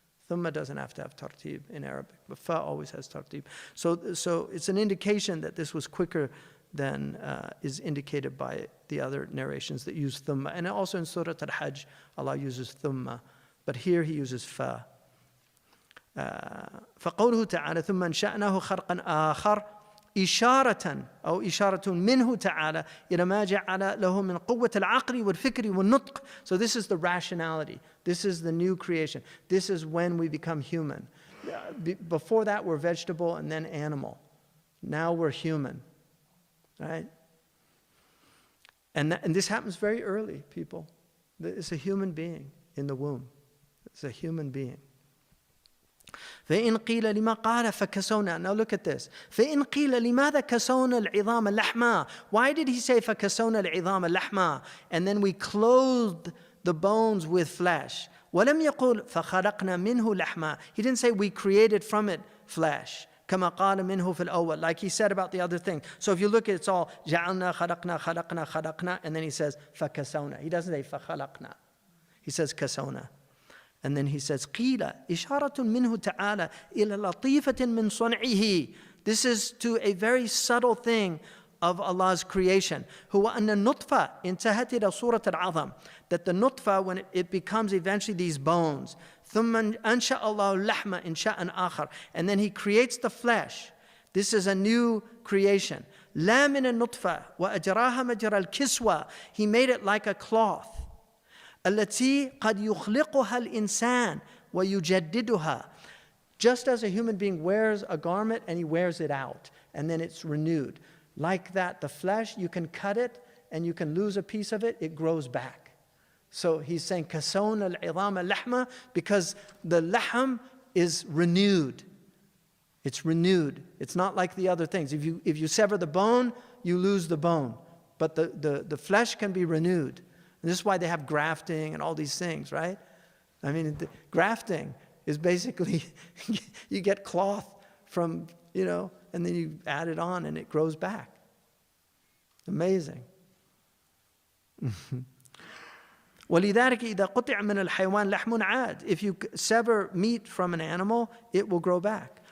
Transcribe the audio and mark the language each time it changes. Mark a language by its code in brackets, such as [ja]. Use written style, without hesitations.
[en] Thumma doesn't have to have tartib in Arabic, but fa always has tartib. So it's an indication that this was quicker than is indicated by the other narrations that use thumma. And also in Surah Al-Hajj, Allah uses thumma, but here He uses fa. [ar] فقوله تعالى ثم أنشأناه خلقا آخر إشارة أو إشارة منه تعالى إلى ما جعل له من قوة العقل والفكر والنطق. [en] So this is the rationality. This is the new creation. This is when we become human. Before that we're vegetable and then animal. Now we're human, right? And this happens very early, people. It's a human being in the womb. It's a human being. [ar] فإن قيل لما قال فكسونا. [en] Now look at this. [ar] فإن قيل لماذا كسونا العظام لحما. [en] Why did he say [ar] فكسونا العظام لحما? [en] And then we clothed the bones with flesh. [ar] ولم يقل فخلقنا منه لحما. [en] He didn't say we created from it flesh. [ar] كما قال منه في الأول, [en] like he said about the other thing. So if you look at it, it's all [ar] جعلنا خلقنا خلقنا خلقنا, [en] and then he says فكسونا. He doesn't say فخلقنا. He says كسونا. And then he says, [ar] قِيلَ إِشَارَةٌ مِّنْهُ تَعَالَى إِلَى لَطِيفَةٍ مِّن صُنْعِهِ. [en] This is to a very subtle thing of Allah's creation. [ar] هُوَ أَنَّ النُّطْفَةَ انتهت إلى صورة العظم. [en] That the nutfa, when it becomes eventually these bones, [ar] ثُمَّ أَنْشَأَ اللَّهُ اللَّحْمَ إِنْشَاءً آخَرَ. [en] And then He creates the flesh. This is a new creation. [ar] لَا مِنَ النُّطْفَةِ وَأَجْرَاهَا مَجْرَى الْكِسْوَةِ. [en] He made it like a cloth. [ar] التي قد يخلقها الإنسان ويجددها. [en] Just as a human being wears a garment and he wears it out and then it's renewed. Like that, the flesh, you can cut it and you can lose a piece of it, it grows back. So he's saying [ar] كسونا العظام لحمة, [en] because the lahm is renewed. It's renewed. It's not like the other things. If you sever the bone, you lose the bone. But the flesh can be renewed. And this is why they have grafting and all these things, right? I mean, grafting is basically, you get cloth from, and then you add it on and it grows back. Amazing. [ar] ولذلك إذا قطع من الحيوان لحم عاد. [en] If you sever meat from an animal, it will grow back.